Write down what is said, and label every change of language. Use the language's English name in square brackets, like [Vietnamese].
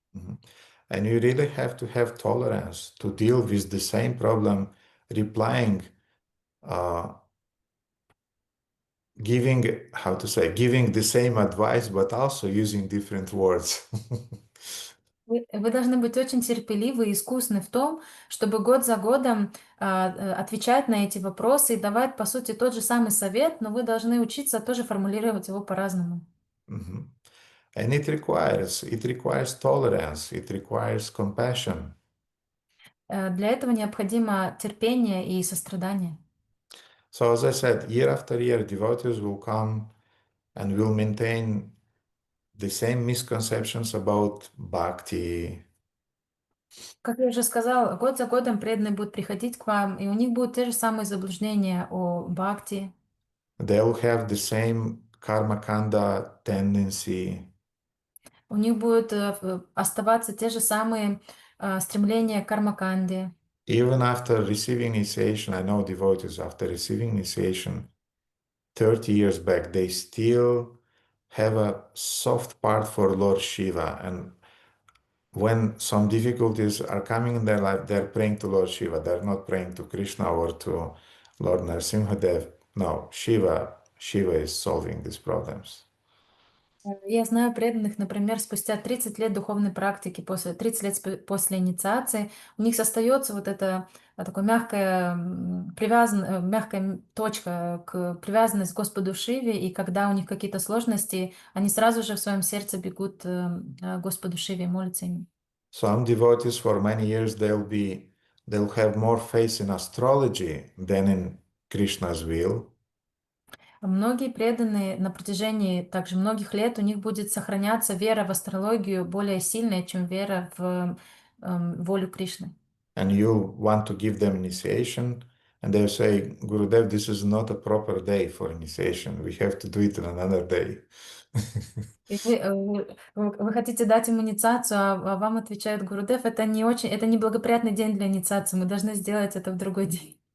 [English] Mhm. And you really have to have tolerance to deal with the same problem, replying, uh, giving, how to say, giving the same advice, but also using different words. [Russian] Вы должны быть очень терпеливы и искусны в том, чтобы год за годом отвечать на эти вопросы и давать, по сути, тот же самый совет, но вы должны учиться тоже формулировать его по-разному. [English] Mhm. And it requires tolerance, it requires compassion. [Russian] Для этого необходимо терпение и сострадание. [English] So as I said, year after year, devotees will come and will maintain the same misconceptions about bhakti. [Russian] Как я уже сказала, год за годом преданные будут приходить к вам, и у них будут те же самые заблуждения о бхакти. [English] They'll have the same karma kanda tendency. [Russian] У них будут оставаться те же самые стремления к кармаканде. [English] Even after receiving initiation, I know devotees after receiving initiation 30 years back, they still have a soft part for Lord Shiva. And when some difficulties are coming in their life, they're praying to Lord Shiva. They're not praying to Krishna or to Lord Narasimhadev. No, Shiva is solving these problems. [Russian] Я знаю преданных, например, спустя 30 лет духовной практики, после 30 лет после инициации, у них остается вот эта такая мягкая, мягкая точка к привязанность к Господу Шиве, и когда у них какие-то сложности, они сразу же в своем сердце бегут к Господу Шиве и молятся ему. [English] Some devotees for many years they'll have more faith in astrology than in Krishna's will. [Russian] Многие преданные на протяжении также многих лет у них будет сохраняться вера в астрологию более сильная, чем вера в волю Кришны. [English] And you want to give them initiation, and they'll say, Gurudev, this is not a proper day for initiation. We have to do it on another day. [Russian] И вы хотите дать им инициацию, а вам отвечает Гурудев, это не очень, это не благоприятный день для инициации, мы должны сделать это в другой день.